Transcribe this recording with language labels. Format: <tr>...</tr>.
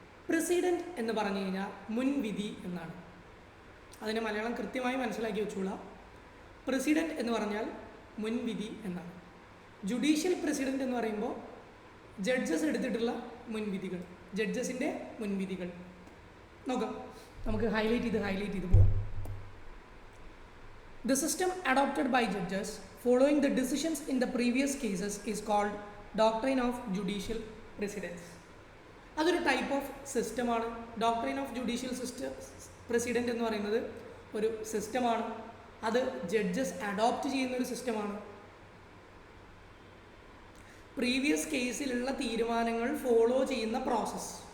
<ml>President എന്ന് പറഞ്ഞു കഴിഞ്ഞാൽ മുൻവിധി എന്നാണ്. അതിന് മലയാളം കൃത്യമായി മനസ്സിലാക്കി വെച്ചോളാം. പ്രസിഡൻറ്റ് എന്ന് പറഞ്ഞാൽ മുൻവിധി എന്നാണ്. ജുഡീഷ്യൽ പ്രസിഡൻറ്റ് എന്ന് പറയുമ്പോൾ ജഡ്ജസ് എടുത്തിട്ടുള്ള മുൻവിധികൾ, ജഡ്ജസിൻ്റെ മുൻവിധികൾ നോക്കാം. നമുക്ക് ഹൈലൈറ്റ് ചെയ്ത് പോകാം.</ml> <en>The system adopted by judges following the decisions in the previous cases is called doctrine of judicial precedence.</en> <ml>അതൊരു ടൈപ്പ് ഓഫ് സിസ്റ്റമാണ്. ഡോക്ട്രൈൻ ഓഫ് ജുഡീഷ്യൽ പ്രസിഡൻറ്റ് എന്ന് പറയുന്നത് ഒരു സിസ്റ്റമാണ്. അത് ജഡ്ജസ് അഡോപ്റ്റ് ചെയ്യുന്നൊരു സിസ്റ്റമാണ്. പ്രീവിയസ് കേസിലുള്ള തീരുമാനങ്ങൾ ഫോളോ ചെയ്യുന്ന പ്രോസസ്സ്.</ml>